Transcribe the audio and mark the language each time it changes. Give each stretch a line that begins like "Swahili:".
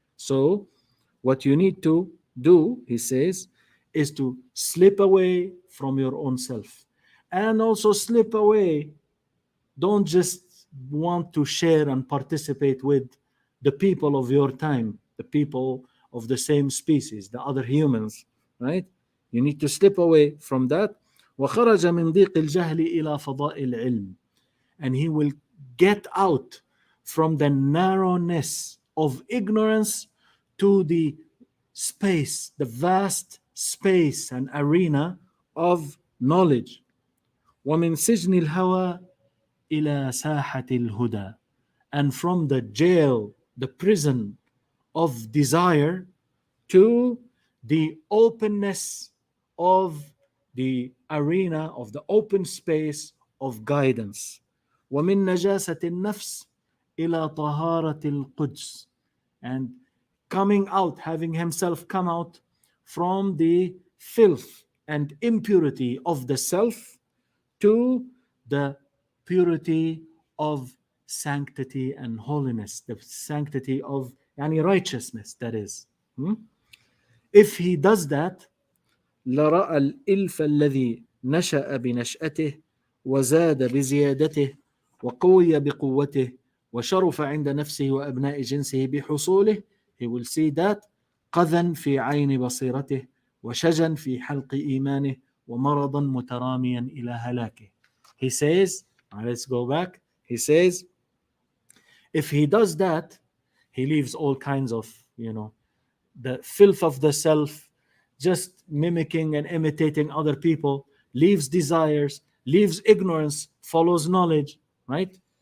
English: So what you need to do, he says, is to slip away from your own self, and also slip away. Don't just want to share and participate with the people of your time, the people of the same species, the other humans, right? You need to slip away from that.
Arabic: وخرج من ضيق الجهل إلى فضاء العلم.
English: And he will get out from the narrowness of ignorance to the space, the vast space and arena of knowledge.
Arabic: ومن سجن الهوى إلى ساحة الهدى.
English: And from the jail, the prison of desire, to the openness of the arena, of the open space of guidance.
Arabic: ومن نجاسة النفس إلى طهارة القدس.
English: And coming out, having himself come out from the filth and impurity of the self to the purity of sanctity and holiness, the sanctity of yani righteousness, that is. If he does that,
Arabic: لرأى الإلف الذي نشأ بنشأته وزاد بزيادته وقوي بقوته وشرف عند نفسه وأبناء جنسه بحصوله.
English: He will see that
Arabic: قذا في عين بصيرته وشجا في حلق إيمانه ومرضا متراميا إلى هلاكه.
English: He says, let's go back. He says, if he does that, he leaves all kinds of, the filth of the self, just mimicking and imitating other people, leaves desires, leaves ignorance, follows knowledge, right?